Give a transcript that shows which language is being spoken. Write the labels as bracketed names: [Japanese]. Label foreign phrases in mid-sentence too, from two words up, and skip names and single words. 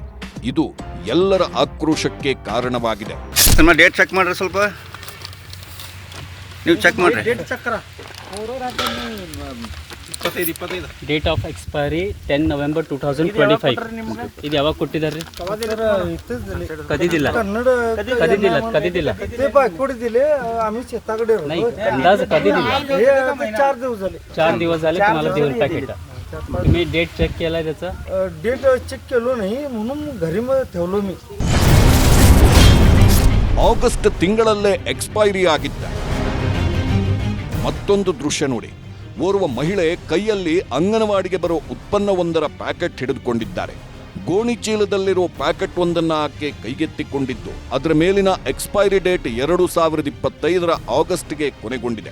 [Kannada] ಇದು ಎಲ್ಲರ ಆಕ್ರೋಶಕ್ಕೆ ಕಾರಣವಾಗಿದೆ. [English] date check [Kannada] ಮಾಡ್ರಿ, ಸ್ವಲ್ಪ ನೀವು ಚೆಕ್ ಮಾಡ್ರಿ. [English] date of expiry 10 November 2025. [Kannada] ಇದು ಯಾವಾಗ ಕೊಟ್ಟಿದ್ದಾರೆ? ಕದಿದಿಲ್ಲ [Marathi] अंदाज कधीदिला 4 दिवस झाले तुम्हाला देऊन पॅकेट. तुम्ही [English] date check [Marathi] केला त्याचा? [English] date check [Marathi] केलो नाही म्हणून घरी ठेवलो मी. [Kannada] ಆಗಸ್ಟ್ ತಿಂಗಳಲ್ಲೇ ಎಕ್ಸ್ಪೈರಿ ಆಗಿದ್ದ. ಮತ್ತೊಂದು ದೃಶ್ಯ ನೋಡಿ. ಓರ್ವ ಮಹಿಳೆ ಕೈಯಲ್ಲಿ ಅಂಗನವಾಡಿಗೆ ಬರೋ ಉತ್ಪನ್ನವೊಂದರ ಪ್ಯಾಕೆಟ್ ಹಿಡಿದುಕೊಂಡಿದ್ದಾರೆ. ಗೋಣಿ ಚೀಲದಲ್ಲಿರೋ ಪ್ಯಾಕೆಟ್ ಒಂದನ್ನ ಆಕೆ ಕೈಗೆತ್ತಿಕೊಂಡಿದ್ದು ಅದರ ಮೇಲಿನ [English] expiry date [Kannada] 2025 ಆಗಸ್ಟ್ಗೆ ಕೊನೆಗೊಂಡಿದೆ.